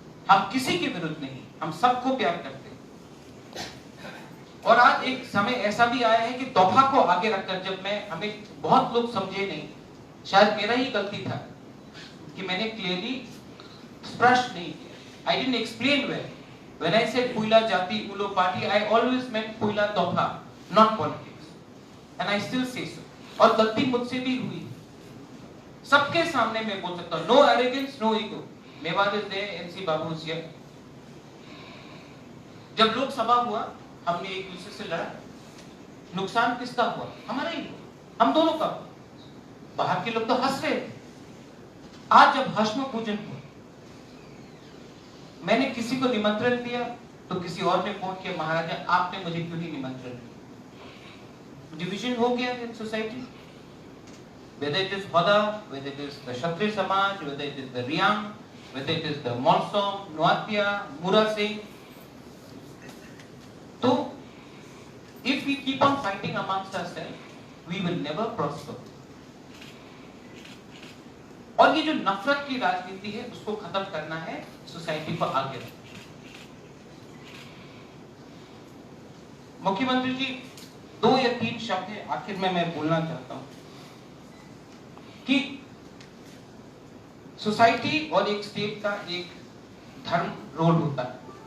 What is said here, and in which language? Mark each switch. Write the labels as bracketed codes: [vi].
[hi] हम किसी के विरुद्ध नहीं, हम सबको प्यार करते हैं। और आज एक समय ऐसा भी आया है कि तोहफा को आगे रखकर, जब हमें बहुत लोग समझे नहीं, शायद मेरा ही गलती था कि मैंने क्लियरली स्पष्ट नहीं किया। [en] I didn't explain well. When I said Puila Jati Ulo Party, I always meant Puila Topha, not politics. And I still say so. [hi] और गलती मुझसे भी हुई, सबके सामने मैं बोल सकता हूँ। [en] No arrogance, no ego. Mewar is there, NC Babu is here. [hi] जब लोकसभा हुआ, हमने एक दूसरे से लड़ा, नुकसान किसका हुआ? हमारा ही हुआ, हम दोनों का हुआ। बाहर के लोग तो हंस रहे थे। आज जब हश्म पूजन हुआ, मैंने किसी को निमंत्रण दिया तो किसी और ने फोन किया, महाराजा आपने मुझे क्यों नहीं निमंत्रण दिया? डिवीजन हो गया in society, [en] whether it is Hoda, whether it is the Kshatriya Samaj, whether it is the Riyang, whether it is the Molsom, Noatia, Mura Singh. So if we keep on fighting amongst ourselves, we will never prosper. [hi] और ये जो नफरत की राजनीति है उसको खत्म करना है, सोसाइटी को आगे रखना। मुख्यमंत्री जी, 2 या 3 शब्द है आखिर में मैं बोलना चाहता हूं कि सोसाइटी और एक स्टेट का एक धर्म रोल होता है।